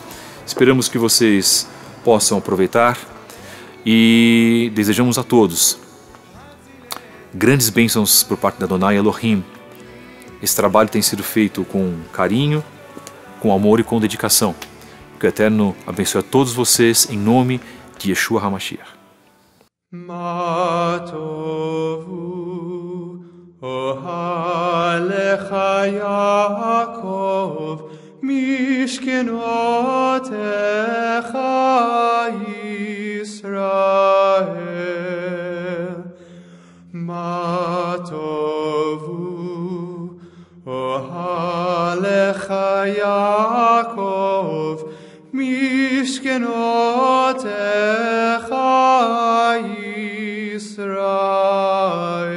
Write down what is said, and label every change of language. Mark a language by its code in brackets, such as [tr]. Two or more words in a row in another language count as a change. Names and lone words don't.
[pt] Esperamos que vocês possam aproveitar e desejamos a todos grandes bênçãos por parte da Adonai Elohim. Esse trabalho tem sido feito com carinho, com amor e com dedicação. Que o Eterno abençoe a todos vocês em nome de Yeshua HaMashiach. [he] אהליך יעקב משכנותיך ישראל מה טבו אהליך יעקב משכנותיך ישראל